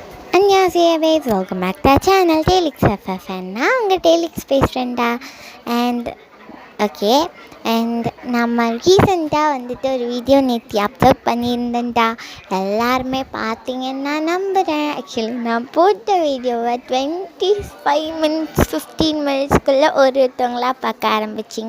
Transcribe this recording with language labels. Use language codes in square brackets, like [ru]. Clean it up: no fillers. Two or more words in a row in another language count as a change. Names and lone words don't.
[en] 안녕하세요 babes, welcome back to our channel Telix FFN. [ta] நான் உங்கள் டேலிக்ஸ் பேசுகிறேன்டா. [en] And okay, and [ta] நம்ம ரீசெண்டாக வந்துட்டு ஒரு வீடியோ நேற்று அப்லோட் பண்ணியிருந்தேன்டா. எல்லாருமே பார்த்தீங்கன்னா நம்புகிறேன். ஆக்சுவலி நான் போட்ட வீடியோவை 25 minutes 15 minutesக்குள்ளே ஒருத்தவங்களாக பார்க்க ஆரம்பிச்சிங்க.